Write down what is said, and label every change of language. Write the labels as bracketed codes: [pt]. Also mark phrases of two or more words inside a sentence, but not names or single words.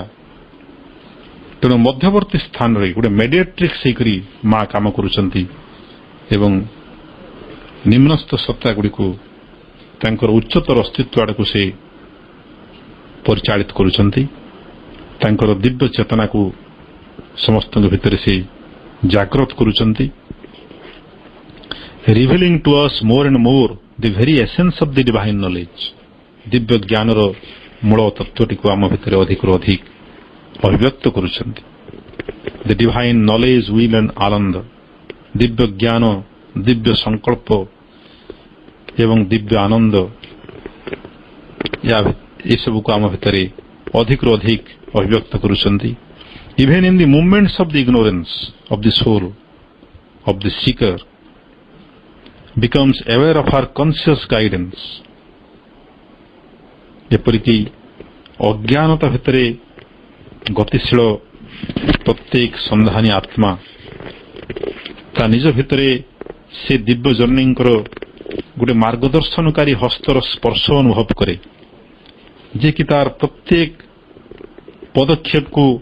[or] ତେଣୁ ମଧ୍ୟବର୍ତ୍ତୀ ସ୍ଥାନରେ ଗୋଟେ ମେଡିଏଟ୍ରିକ୍ସ ହେଇକରି ମା କାମ କରୁଛନ୍ତି ଏବଂ ନିମ୍ନସ୍ଥ ସତ୍ତା ଗୁଡ଼ିକୁ ତାଙ୍କର ଉଚ୍ଚତର ଅସ୍ତିତ୍ୱ ଆଡ଼କୁ ସେ ପରିଚାଳିତ କରୁଛନ୍ତି। ତାଙ୍କର ଦିବ୍ୟ ଚେତନାକୁ ସମସ୍ତଙ୍କ ଭିତରେ ସେ ଜାଗ୍ରତ କରୁଛନ୍ତି, [en] revealing to us more and more the very essence of the divine knowledge, [or] ଦିବ୍ୟ ଜ୍ଞାନର ମୂଳ ତତ୍ତ୍ୱଟିକୁ ଆମ ଭିତରେ ଅଧିକରୁ ଅଧିକ ଅଭିବ୍ୟକ୍ତ କରୁଛନ୍ତି। [en] the divine knowledge will and Ananda, [or] ଦିବ୍ୟ ଜ୍ଞାନ, ଦିବ୍ୟ ସଂକଳ୍ପ ଏବଂ ଦିବ୍ୟ ଆନନ୍ଦ, ଏସବୁକୁ ଆମ ଭିତରେ ଅଧିକରୁ ଅଧିକ ଅଭିବ୍ୟକ୍ତ କରୁଛନ୍ତି। [en] even in the movements of the ignorance of the soul of the seeker becomes aware of our conscious guidance, [or] ଏପରିକି ଅଜ୍ଞାନତା ଭିତରେ ଗତିଶୀଳ ପ୍ରତ୍ୟେକ ସନ୍ଧାନୀ ଆତ୍ମା ତା ନିଜ ଭିତରେ ସେ ଦିବ୍ୟ ଜର୍ଣ୍ଣିଙ୍କର ଗୋଟେ ମାର୍ଗଦର୍ଶନକାରୀ ହସ୍ତର ସ୍ପର୍ଶ ଅନୁଭବ କରେ, ଯେ କି ତାର ପ୍ରତ୍ୟେକ ପଦକ୍ଷେପକୁ